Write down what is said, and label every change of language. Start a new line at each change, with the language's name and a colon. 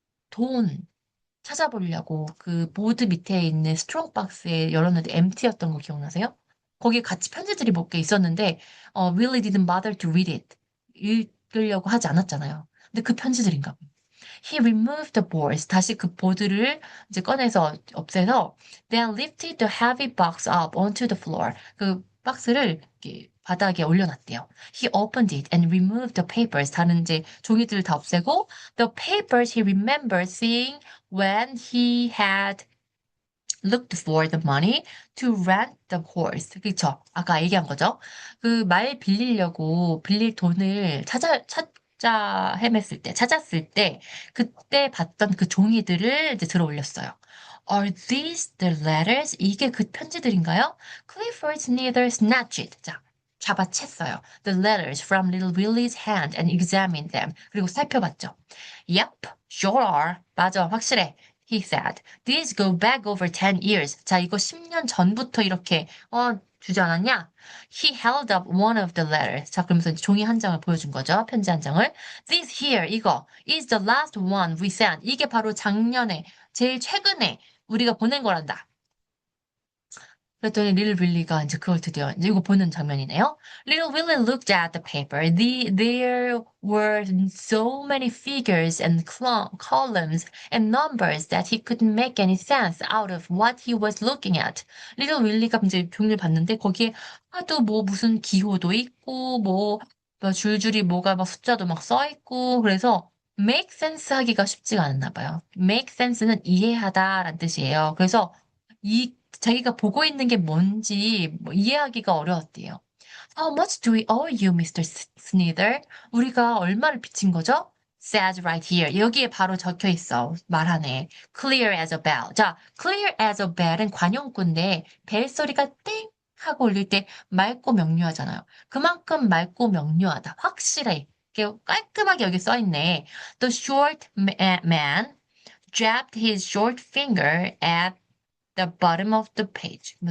Korean: 돈 찾아보려고 그 보드 밑에 있는 strong box에 열었는데 empty였던 거 기억나세요? 거기에 같이 편지들이 몇 개 있었는데,
English: Willie didn't bother to read it.
Korean: 읽으려고 하지 않았잖아요. 근데 그 편지들인가 봐요.
English: He removed the boards.
Korean: 다시 그 보드를 이제 꺼내서 없애서
English: then lifted the heavy box up onto the floor.
Korean: 그 박스를 이렇게 바닥에 올려놨대요.
English: He opened it and removed the papers.
Korean: 다른 이제 종이들을 다 없애고
English: the papers he remembered seeing when he had looked for the money to rent the horse.
Korean: 그쵸? 아까 얘기한 거죠? 그 말 빌리려고 빌릴 돈을 찾자 헤맸을 때, 찾았을 때, 그때 봤던 그 종이들을 이제 들어 올렸어요.
English: Are these the letters?
Korean: 이게 그 편지들인가요?
English: Clifford neither snatched it. 자,
Korean: 잡아챘어요.
English: The letters from little Willie's hand and examined them.
Korean: 그리고 살펴봤죠.
English: Yep, sure are.
Korean: 맞아, 확실해.
English: He said. These go back over 10 years.
Korean: 자, 이거 10년 전부터 이렇게 주지 않았냐? He held up one of the letters. 자, 그러면서 이제 종이 한 장을 보여준 거죠. 편지 한 장을.
English: This here, 이거 is the last one we sent.
Korean: 이게 바로 작년에, 제일 최근에 우리가 보낸 거란다. 그랬더니 릴 윌리가 이제 그걸 드디어 이제 이거 보는 장면이네요.
English: Little Willie looked at the paper. There were so many figures and columns and numbers that he couldn't make any sense out of what he was looking at.
Korean: Little Willie가 이제 종이를 봤는데 거기에 하도 뭐 무슨 기호도 있고 뭐 줄줄이 뭐가 막 숫자도 막 써 있고 그래서 make sense 하기가 쉽지가 않았나 봐요. make sense는 이해하다라는 뜻이에요. 그래서 자기가 보고 있는 게 뭔지 뭐 이해하기가 어려웠대요.
English: How much do we owe you, Mr. Sneather?
Korean: 우리가 얼마를 빚진 거죠?
English: Says right here.
Korean: 여기에 바로 적혀 있어. 말하네.
English: Clear as a bell.
Korean: 자,
English: clear as a bell
Korean: 은 관용구인데 벨 소리가 땡 하고 울릴 때 맑고 명료하잖아요. 그만큼 맑고 명료하다. 확실해. 이렇게 깔끔하게 여기 써 있네.
English: The short man jabbed his short finger at the bottom of the page.